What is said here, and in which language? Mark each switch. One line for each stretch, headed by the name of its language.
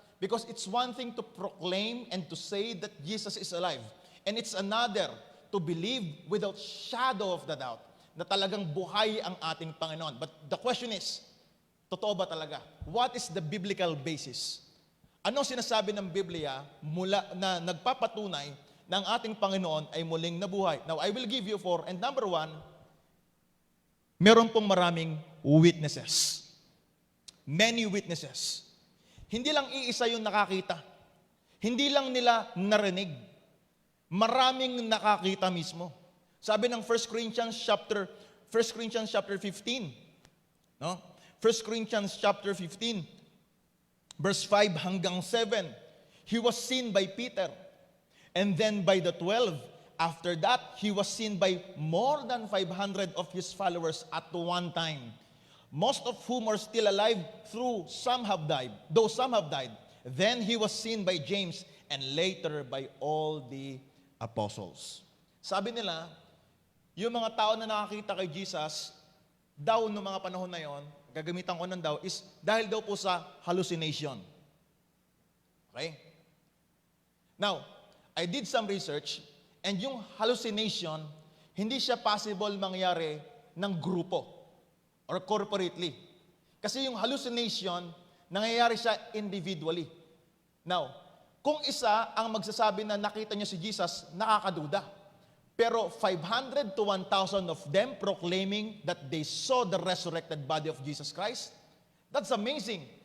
English: Because it's one thing to proclaim and to say that Jesus is alive. And it's another to believe without shadow of the doubt
Filipino: na talagang buhay ang ating Panginoon.
English: But the question is,
Filipino: totoo ba talaga?
English: What is the biblical basis?
Filipino: Ano sinasabi ng Biblia mula na nagpapatunay na ang ating Panginoon ay muling nabuhay?
English: Now, I will give you four. And number one,
Filipino: meron pong maraming
English: witnesses. Many witnesses.
Filipino: Hindi lang iisa yung nakakita. Hindi lang nila narinig. Maraming nakakita mismo. Sabi ng 1 Corinthians chapter 15, no? 1 Corinthians chapter 15, verse 5 hanggang 7.
English: He was seen by Peter, and then by the 12. After that, he was seen by more than 500 of his followers at one time, most of whom are still alive, though some have died. Then he was seen by James, and later by all the apostles.
Filipino: Sabi nila, yung mga tao na nakakita kay Jesus, daw noong mga panahon na yon, gagamitan ko ng daw, is dahil daw po sa hallucination.
English: Okay? Now, I did some research,
Filipino: and yung hallucination, hindi siya possible mangyari ng grupo or corporately. Kasi yung hallucination, nangyayari siya individually. Now, kung isa ang magsasabi na nakita niya si Jesus, nakakaduda.
English: Pero 500 to 1,000 of them proclaiming that they saw the resurrected body of Jesus Christ, that's amazing.